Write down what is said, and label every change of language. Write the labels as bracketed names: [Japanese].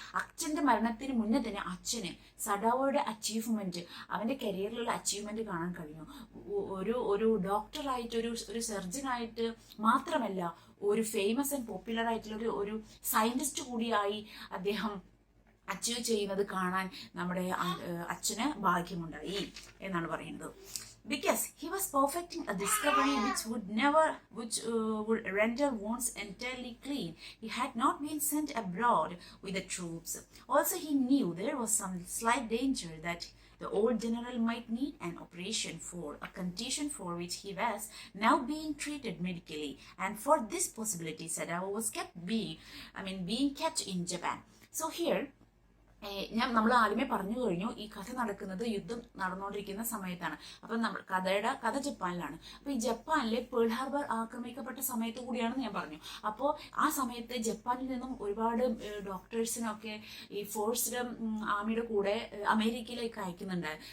[Malayalam] അച്ഛന്റെ മരണത്തിന് മുന്നേ തന്നെ അച്ഛന് സഡാവോയുടെ അച്ചീവ്മെന്റ്, അവന്റെ കരിയറിലുള്ള അച്ചീവ്മെന്റ് കാണാൻ കഴിഞ്ഞു. ഒരു ഡോക്ടറായിട്ട്, ഒരു സർജനായിട്ട് മാത്രമല്ല, ഒരു ഫേമസ് ആൻഡ് പോപ്പുലർ ആയിട്ടുള്ള ഒരു സയന്റിസ്റ്റ് കൂടിയായി അദ്ദേഹം അച്ചീവ് ചെയ്യുന്നത് കാണാൻ നമ്മുടെ അച്ഛന് ഭാഗ്യമുണ്ടായി എന്നാണ് പറയുന്നത്. [English] Because he was perfecting a discovery which would render wounds entirely clean. He had not been sent abroad with the troops. Also, he knew there was some slight danger that the old general might need an operation for a condition for which he was now being treated medically, and for this possibility Sadao was being kept in Japan. So here [Malayalam] നമ്മൾ ആദ്യമേ പറഞ്ഞു കഴിഞ്ഞു, ഈ കഥ നടക്കുന്നത് യുദ്ധം നടന്നുകൊണ്ടിരിക്കുന്ന സമയത്താണ്. അപ്പം കഥ ജപ്പാനിലാണ്. അപ്പോൾ ഈ ജപ്പാനിലെ പേൾ ഹാർബർ ആക്രമിക്കപ്പെട്ട സമയത്ത് കൂടിയാണെന്ന് ഞാൻ പറഞ്ഞു. അപ്പോൾ ആ സമയത്ത് ജപ്പാനിൽ നിന്നും ഒരുപാട് ഡോക്ടേഴ്സിനൊക്കെ ഈ ഫോഴ്സ്ഡ് ആർമിയുടെ കൂടെ അമേരിക്കയിലേക്ക് അയക്കുന്നുണ്ട്.